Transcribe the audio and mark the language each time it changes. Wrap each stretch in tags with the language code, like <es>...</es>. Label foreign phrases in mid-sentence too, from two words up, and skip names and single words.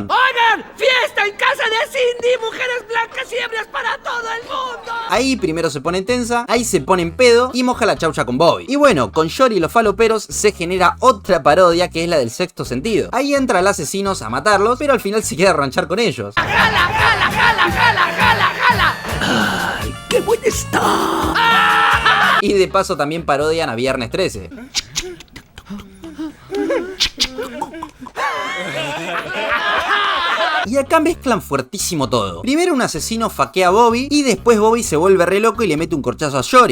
<es>¡Oigan! ¡Fiesta en casa de Cindy! ¡Mujeres blancas y ebrias para todo el mundo! Ahí primero se pone tensa, ahí se pone en pedo y moja la chaucha con Bobby. Y bueno, con Yori y los faloperos se genera otra parodia que es la del sexto sentido. Ahí entra el asesino a matarlos, pero al final se queda a ranchar con ellos. ¡Jala, jala, jala, jala, jala, jala! ¡Ay, qué buena está! Y de paso también parodian a Viernes 13. Y acá mezclan fuertísimo todo. Primero un asesino faquea a Bobby y después Bobby se vuelve re loco y le mete un corchazo a Yori.</es>